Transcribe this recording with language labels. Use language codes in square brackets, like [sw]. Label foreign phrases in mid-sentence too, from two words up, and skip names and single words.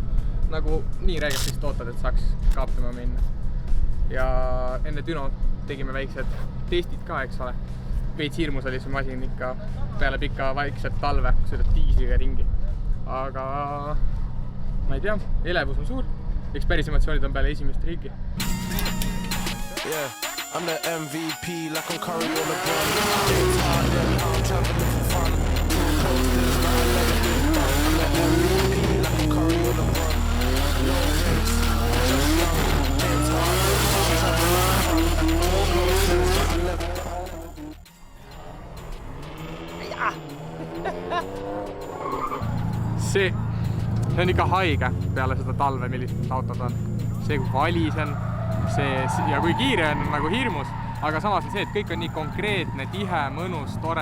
[et] Nagu nii räigelt vist ootad, et saaks kaapima minna. Ja enne Düno tegime väiksed testid ka, eks ole. Veits hirmus oli see masin ikka peale pikka vaikset talve, kui sõidad diisliga ringi. Aga ma ei tea, elevus on suur. Eks päris emotsioonid on peale esimest riigi. [en] Yeah, I'm the MVP like I'm Curry on the ball. I'm traveling for fun. Too close to the sky, never been fun. I'm the MVP like I'm Curry on the ball. No face, just young. It's hard, I'm traveling for fun. Too close to the sky, never. [et] See on ikka haige peale seda talve, millised autod on. See, kui valisen, ja kui kiire on nagu hirmus, aga samas on see, et kõik on nii konkreetne, tihe, mõnus, tore.